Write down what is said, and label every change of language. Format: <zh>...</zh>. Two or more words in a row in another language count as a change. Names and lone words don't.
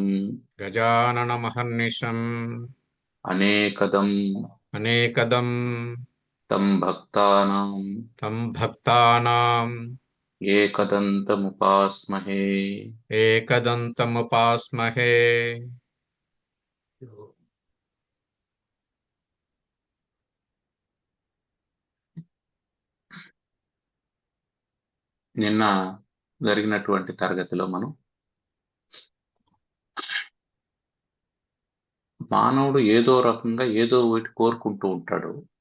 <sa>गजाननमहर्निशम् अनेकदं अनेकदं तं भक्तानां तं भक्तानाम् एकदन्तमुपास्महे। एकदन्तमुपास्महे।</sa> <te>నిన్న జరిగినటువంటి తరగతిలో మనం మానవుడు ఏదో రకంగా ఏదో ఒకటి కోరుకుంటూ ఉంటాడు.</te>